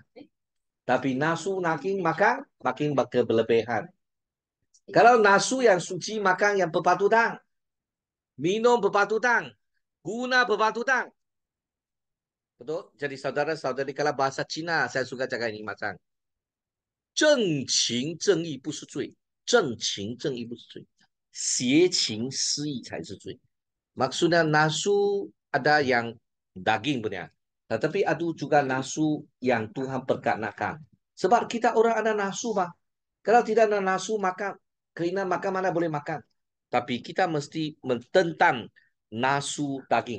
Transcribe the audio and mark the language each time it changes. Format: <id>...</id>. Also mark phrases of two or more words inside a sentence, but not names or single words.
<ms>Tapi nafsu daging makin berlebihan. Kalau nafsu yang suci makan yang berpatutan. Minum berpatutan. Guna berpatutan. Betul? Jadi saudara-saudari kalau bahasa Cina saya suka cakap ini macam</ms> <zh>正情正义不是罪，正情正义不是罪，邪情私意才是罪。</zh> <ms>Maksudnya nafsu ada yang daging punya. Tetapi ada juga nafsu yang Tuhan perkenakan. Sebab kita orang ada nafsu, Pak. Kalau tidak ada nafsu, maka keinginan makan mana boleh makan. Tapi kita mesti mententang nafsu daging.</ms>